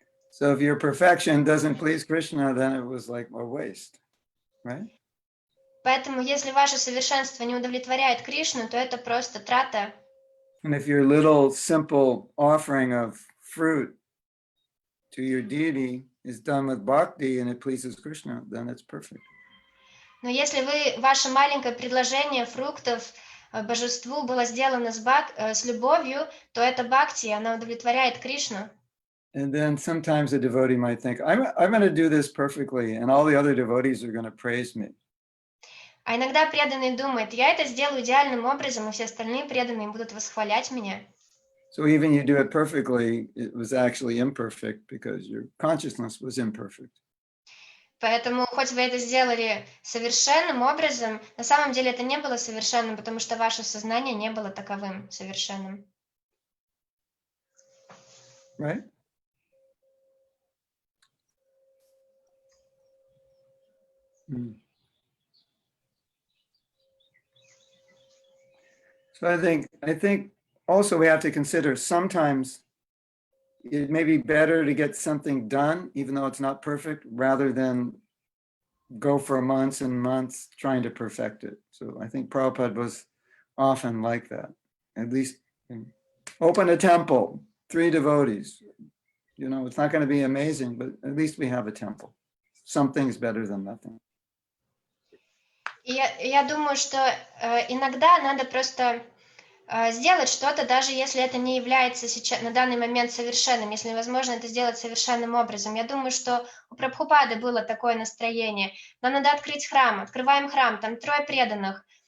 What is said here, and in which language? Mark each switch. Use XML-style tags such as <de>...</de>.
<en>So if your perfection doesn't please Krishna, then it was like a waste, right?</en> <ru>Поэтому, если ваше совершенство не удовлетворяет Кришну, то это просто трата.</ru> <en>And if your little simple offering of fruit to your deity is done with bhakti and it pleases Krishna, then it's perfect.</en> <ru>Но если ваше маленькое предложение фруктов божеству было сделано с любовью, то это бхакти, она удовлетворяет Кришну.</ru> <en>And then sometimes a devotee might think, I'm going to do this perfectly, and all the other devotees are going to praise me.</en> <ru>А иногда преданный думает: я это сделаю идеальным образом, и все остальные преданные будут восхвалять меня.</ru> <en>So even you do it perfectly, it was actually imperfect because your consciousness was imperfect.</en> <ru>Поэтому, хоть вы это сделали совершенным образом, на самом деле это не было совершенным, потому что ваше сознание не было таковым совершенным.</ru> <en>Right? So I think also we have to consider sometimes it may be better to get something done, even though it's not perfect, rather than go for months and months trying to perfect it. So I think Prabhupada was often like that. At least open a temple, 3 devotees. You know, it's not going to be amazing, but at least we have a temple. Something's better than nothing.</en> <ru>Я думаю, что иногда надо просто сделать что-то, даже если это не является сейчас, на данный момент совершенным, если невозможно это сделать совершенным образом. Я думаю, что у Прабхупады было такое настроение. Нам надо открыть храм, открываем храм, там 3 преданных.</ru>